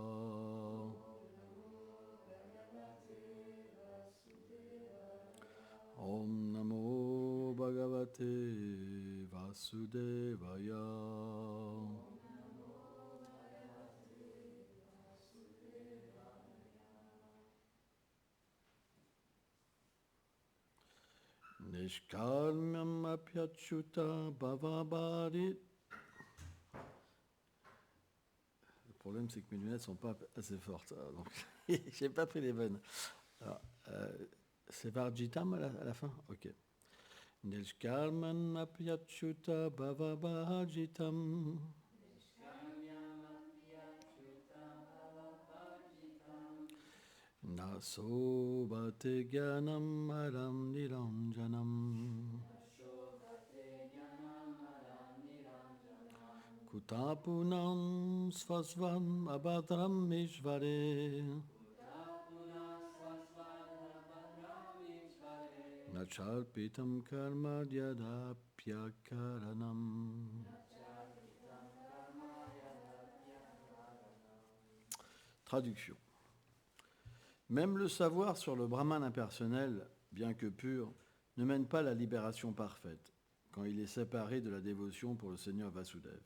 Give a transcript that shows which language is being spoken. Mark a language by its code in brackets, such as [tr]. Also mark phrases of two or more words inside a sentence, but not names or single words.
[sa] Om Namo Bhagavate Vasudevaya. Nishkalmyam apyachuta bhavabharit. [fr] Le problème, c'est que mes lunettes ne sont pas assez fortes. Donc, j'ai pas pris les bonnes. Alors, c'est Varjitam à la fin? Ok. [sa] Nishkalman apyachuta bhavabhajitam. Naso bhate jnanam maram niranjanam. Kutapunam svasvam abhadram ishvare. Nachalpitam karma yadapyakaranam. [fr] Traduction. Même le savoir sur le Brahman impersonnel, bien que pur, ne mène pas à la libération parfaite, quand il est séparé de la dévotion pour le Seigneur Vasudev.